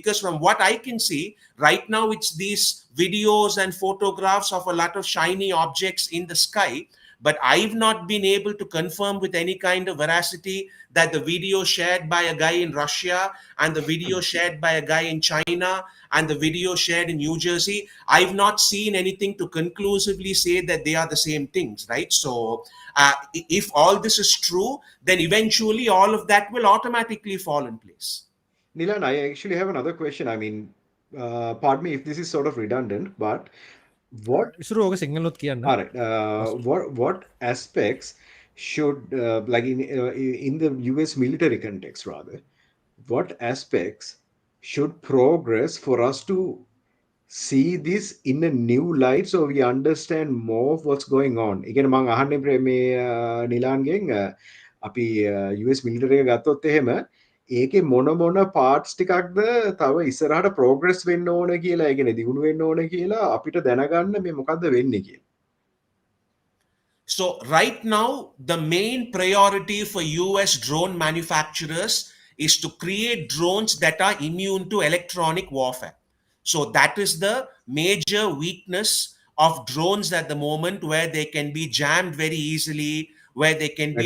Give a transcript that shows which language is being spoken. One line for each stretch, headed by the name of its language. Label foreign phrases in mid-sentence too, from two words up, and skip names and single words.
English: Because from what I can see right now, it's these videos and photographs of a lot of shiny objects in the sky, but I've not been able to confirm with any kind of veracity that the video shared by a guy in Russia and the video shared by a guy in China and the video shared in New Jersey, I've not seen anything to conclusively say that they are the same things, right? So if all this is true, then eventually all of that will automatically fall in place. Nilan, I actually have another question. I mean, pardon me if this is sort of redundant, but what
Sinhala: ඉසුරු ඕක සිංහලොත් කියන්න
English: all right, what aspects should like in the US military context rather, what aspects should progress for us to see this in a new light so we understand more of what's going on?
Sinhala: ඒ කියන්නේ මම අහන්නේ මේ නිලාන්ගෙන් අපි US military එක ගත්තොත් එහෙම ඒකේ මොන පාර්ට්ස් ටිකක්ද තව ඉස්සරහට ප්‍රෝග්‍රස් වෙන්න ඕන කියලා, ඒ කියන්නේ දියුණු වෙන්න ඕන කියලා අපිට දැනගන්න මේ මොකද්ද වෙන්නේ කියලා.
English: So right now, the main priority for US drone manufacturers is to create drones that are immune to electronic warfare. So that is the major weakness of drones at the moment, where they can be jammed very easily, where they can be